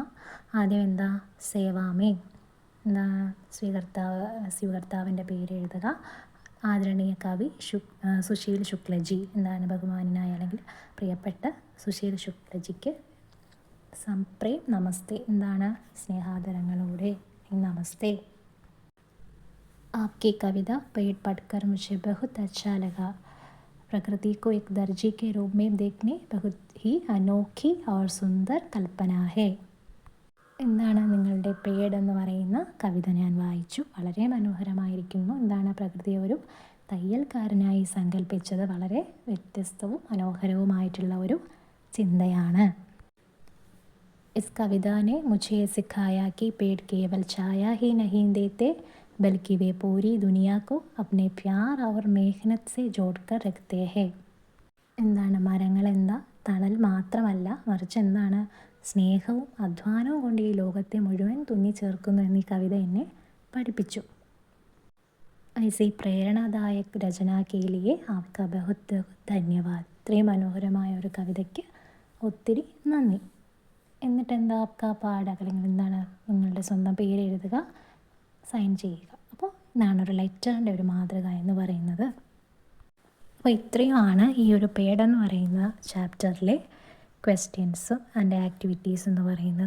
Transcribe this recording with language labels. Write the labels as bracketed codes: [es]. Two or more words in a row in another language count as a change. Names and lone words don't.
[ml] ആദ്യം എന്താ, [hi] सेवा में, [ml] എന്താ സ്വീകർത്താവിൻ്റെ പേര് എഴുതുക. ആദരണീയ കവി സുശീൽ ശുക്ലജി, എന്താണ് ബഹുമാനായ അല്ലെങ്കിൽ പ്രിയപ്പെട്ട സുശീൽ ശുക്ലജിക്ക് [hi] सप्रेम नमस्ते, [ml] എന്താണ് സ്നേഹാദരങ്ങളോടെ നമസ്തേ. [hi] आपकी कविता पेड़ पढ़कर मुझे बहुत अच्छा लगा. प्रकृति को एक दर्जी के रूप में देखने बहुत ही अनोखी और सुंदर कल्पना है. [ml] എന്താണ് നിങ്ങളുടെ പേട് എന്ന് പറയുന്ന കവിത ഞാൻ വായിച്ചു, വളരെ മനോഹരമായിരിക്കുന്നു. എന്താണ് പ്രകൃതിയെ ഒരു തയ്യൽക്കാരനായി സങ്കല്പിച്ചത് വളരെ വ്യത്യസ്തവും മനോഹരവുമായിട്ടുള്ള ഒരു ചിന്തയാണ്. [hi] इस कविता ने मुझे सिखाया कि पेड़ केवल छाया ही नहीं देते बल्कि वे पूरी दुनिया को अपने प्यार और मेहनत से जोड़कर रखते हैं. [ml] എന്താണ് മരങ്ങൾ എന്താ തണൽ മാത്രമല്ല, മറിച്ച് എന്താണ് സ്നേഹവും അധ്വാനവും കൊണ്ട് ഈ ലോകത്തെ മുഴുവൻ തുന്നിച്ചേർക്കുന്നു എന്ന് ഈ കവിത എന്നെ പഠിപ്പിച്ചു. [hi] ऐसी प्रेरणादायक रचना के लिए आपका बहुत धन्यवाद. [ml] ഇത്രയും മനോഹരമായ ഒരു കവിതയ്ക്ക് ഒത്തിരി നന്ദി. എന്നിട്ട് എന്താ [hi] आपका पाठ, [ml] അല്ലെങ്കിൽ എന്താണ് നിങ്ങളുടെ സ്വന്തം പേര് എഴുതുക, സൈൻ ചെയ്യുക. അപ്പോൾ ഇതാണ് ഒരു ലെറ്ററിൻ്റെ ഒരു മാതൃക എന്ന് പറയുന്നത്. അപ്പോൾ ഇത്രയുമാണ് ഈ ഒരു പേടെന്ന് പറയുന്ന ചാപ്റ്ററിലെ [en] questions and activities [ml] എന്ന് പറയുന്നത്.